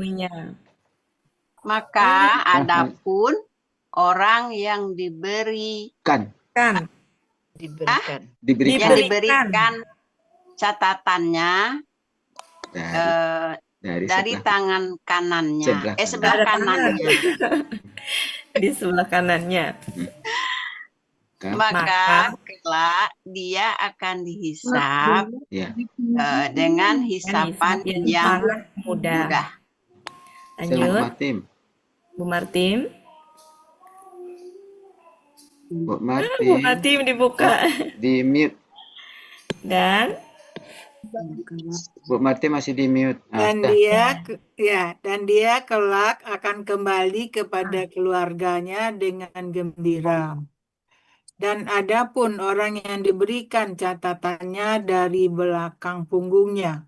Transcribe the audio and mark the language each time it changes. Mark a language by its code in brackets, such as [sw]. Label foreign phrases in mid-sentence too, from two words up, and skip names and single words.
[id] Maka adapun orang yang diberikan catatannya dari tangan kanannya, sebelah kanannya. Di sebelah kanannya. Maka kelak dia akan dihisap Ya. Dengan hisapan yang mudah. Lanjut. Martim. Bu Martim. Bu Bu Martim. Martim dibuka. Di mute. Dan Bu Martim masih di mute. Dan dia kelak akan kembali kepada keluarganya dengan gembira. Dan adapun orang yang diberikan catatannya dari belakang punggungnya.